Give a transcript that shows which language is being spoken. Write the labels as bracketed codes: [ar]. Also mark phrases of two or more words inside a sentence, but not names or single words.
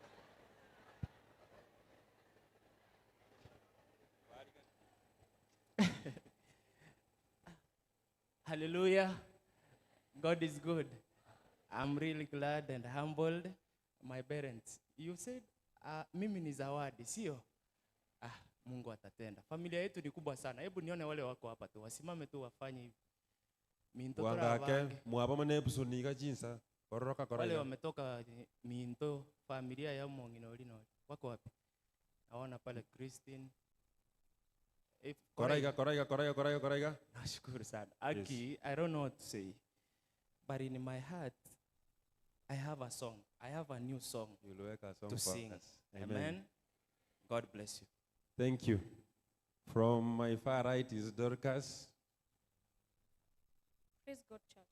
[en] Hallelujah. God is good. I'm really glad and humbled. My parents, you said, [sw] mimi ni zawadi, sio? Mungu atatenda. Familia yetu ni kubwa sana. Hebu nione wale wako hapa tu. Wasimame tu wafanye hivi. [guz] Minto wangake, muabama Nepson niga jinsa. Koroka. [sw] Wale wametoka Minto, familia ya Monginolino. Wako wapi? Naona pale Christine. [guz] Koraiga. [sw] Nashukuru sana. Aki, [en] I don't know what to say. But in my heart, I have a song. I have a new song to sing. Amen. God bless you. Thank you. From my far right is Dorcas. Praise God, church.